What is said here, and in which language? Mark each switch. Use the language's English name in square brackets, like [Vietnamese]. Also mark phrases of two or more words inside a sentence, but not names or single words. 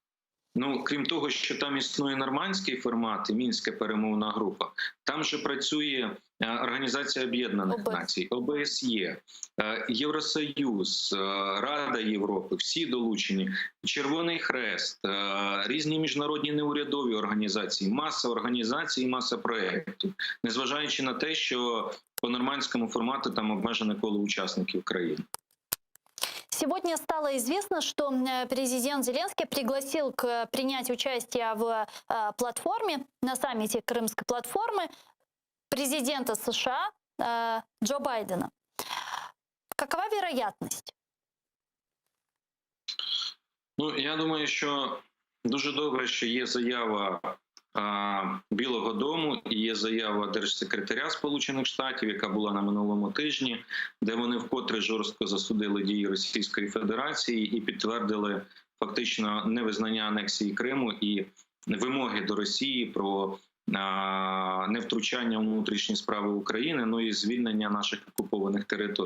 [Ukrainian] Ну, крім того, що там існує нормандський формат і Мінська перемовна група, там же працює Організація Об'єднаних Націй, ОБСЄ, Євросоюз, Рада Європи, всі долучені, Червоний Хрест, різні міжнародні неурядові організації, маса організацій, маса проєктів, незважаючи на те, що по нормандському формату там обмежене коло учасників країни. [Russian] Сегодня стало известно, что президент Зеленский пригласил к принять участие в платформе, на саммите Крымской платформы, президента США Джо Байдена. Какова вероятность? [Ukrainian] Ну, я думаю, що дуже добре, що є заява Білого дому і є заява держсекретаря Сполучених Штатів, яка була на минулому тижні, де вони вкотре жорстко засудили дії Російської Федерації і підтвердили фактично невизнання анексії Криму і вимоги до Росії про невтручання у внутрішні справи України, ну і звільнення наших окупованих територій.